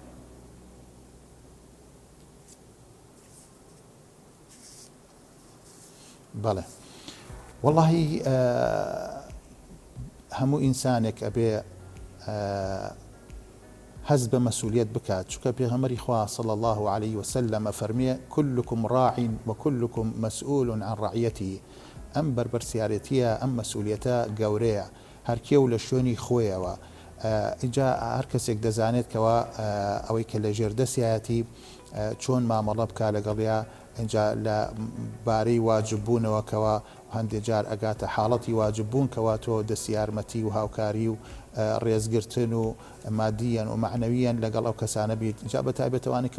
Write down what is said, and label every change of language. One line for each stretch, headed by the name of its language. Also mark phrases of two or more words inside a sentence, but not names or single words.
Central Kurdish: بەڵێ وەڵاهی هەموو ئینسانێک ئەبێ هەز بە مەسئولیت بکات چونکە پێغەمبەری خوا
Arabic: صلی الله عليه وسلم
Central Kurdish: فەرمیێ
Arabic: كلكم راع وكلكم مسؤول عن رعيته
Central Kurdish: ئەم بەرپرسیارەتیە ئەم مەسئولیەتە گەورەیە هەرکێو لە شوێنی خۆیەوە اینجا هەر کەسێک دەزانێت کەەوە ئەوەی کە لە ژێردەسیایەتی چۆن مامەڵە بکە لەگەڵیا اینجا لە بارەی واجببوونەوە کەەوە هەندێک جار ئەگاتە حاڵەتی واجببوون کەوا تۆ دەستیارمەتی و هاوکاری و ڕێزگرتن و مادیەن و معنەویان لەگەڵ ئەو کەسانە بیت جا بە تایبەتەوانێکەوە